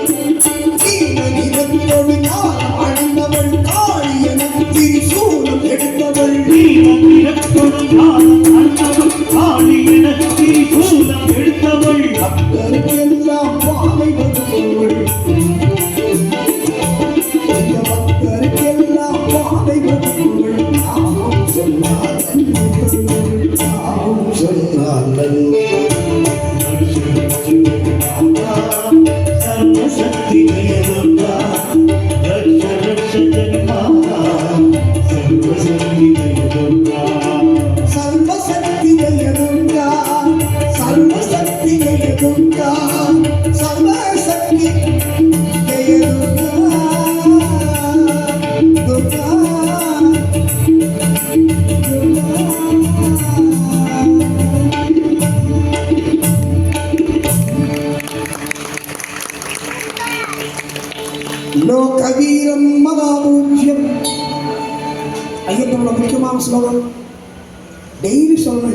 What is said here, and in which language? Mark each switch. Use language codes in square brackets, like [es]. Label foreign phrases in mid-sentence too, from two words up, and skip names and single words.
[ta] நீலநிறத்தொழியால் அடைந்தவள் காளியன திரிசூலம் எடுத்தவள். நீலநிறத்தொழியால் அடைந்தவள் காளியன திரிசூலம் எடுத்தவள். பக்தருக்கெல்லாம் பாவை வருபவள். [sa] सर्वशक्ति जय दुर्गा. रक्ष रक्ष जय माता सर्वशक्ति जय दुर्गा. सर्वशक्ति जय दुर्गा. सर्वशक्ति जय दुर्गा. सर्वशक्ति जय दुर्गा. दुर्गा लोकवीरं महापूज्यम्. [ta] ஐயப்பனோட முக்கியமான ஸ்லோகம் டெய்லி சொல்லணும்.